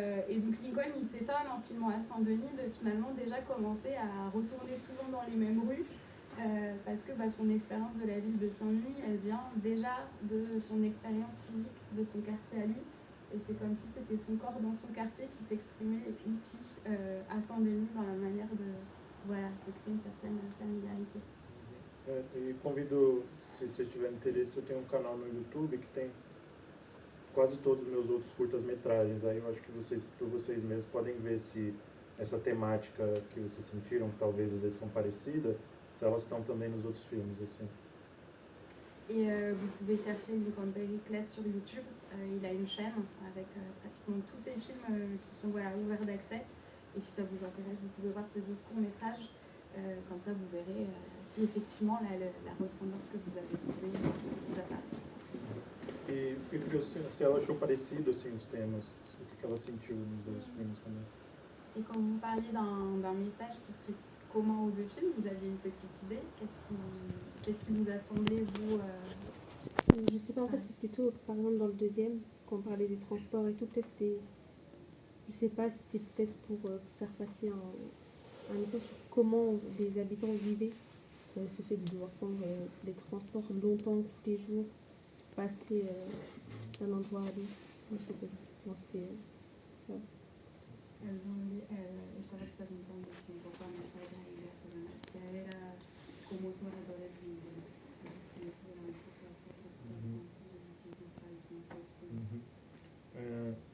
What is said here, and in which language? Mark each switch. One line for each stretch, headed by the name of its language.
French: Et donc Lincoln, il s'étonne en filmant à Saint-Denis de finalement déjà commencer à retourner souvent dans les mêmes rues, parce que son expérience de la ville de Saint-Denis, elle vient déjà de son expérience physique de son quartier à lui. Et c'est comme si c'était son corps dans son quartier qui s'exprimait ici, à Saint-Denis, dans la manière de se créer une certaine familiarité.
Portuguese: E convido, se vocês tiverem interesse, eu tenho um canal no YouTube que tem quase todos os meus outros curtas-metragens. Aí eu acho que vocês, por vocês mesmos, podem ver se essa temática que vocês sentiram, que talvez às vezes são parecidas, se elas estão também nos outros filmes, assim.
French: Et vous pouvez chercher Lincoln Pericles sur YouTube. Il a une chaîne avec pratiquement tous ses films qui sont ouverts d'accès. Et si ça vous intéresse, vous pouvez voir ses autres courts-métrages. Comme ça, vous verrez si effectivement la ressemblance que vous avez trouvée vous apparaît.
Portuguese: E fiquei curioso se ela achou parecido assim, os temas, o que ela sentiu nos dois filmes também.
French: Et quand vous parliez d'un message qui serait commun aux deux films, vous aviez une petite idée? Qu'est-ce qui vous a semblé, vous, Je sais pas, en fait, c'est plutôt, par exemple, dans le deuxième, quand on parlait des transports et tout, peut-être c'était, je sais pas, c'était peut-être pour faire passer un message sur comment les habitants vivaient ce fait de devoir prendre les transports longtemps, tous les jours, passer d'un endroit à l'autre. Je sais pas, moi, c'était... ouais.
Portuguese: Estaba se perguntando assim, um pouco a mensagem aí dessa matéria era como os moradores vivem, assim, sobre a sua preocupação de mostrar isso no texto.